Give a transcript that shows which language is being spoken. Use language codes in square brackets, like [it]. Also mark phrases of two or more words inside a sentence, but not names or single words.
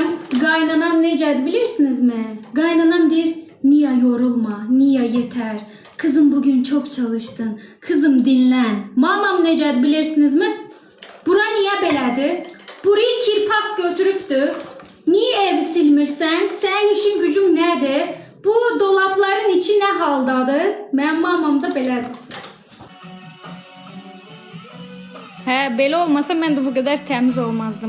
[az] Qaynanam necədir bilirsinizmi? Qaynanam deyir, [tr] Niye yorulma, niye yeter. Kızım bugün çok çalıştın. Kızım dinlen. [az] Mamam necədir bilirsinizmi? Bura niye belədir? Burayı kirpas götürübdü. Niye evi silmirsən? Sənin işin gücün nədir? Bu dolapların içi nə haldadır? Mənim mamam da belədir. Hə, belə olmasa mən də bu qədər təmiz olmazdım.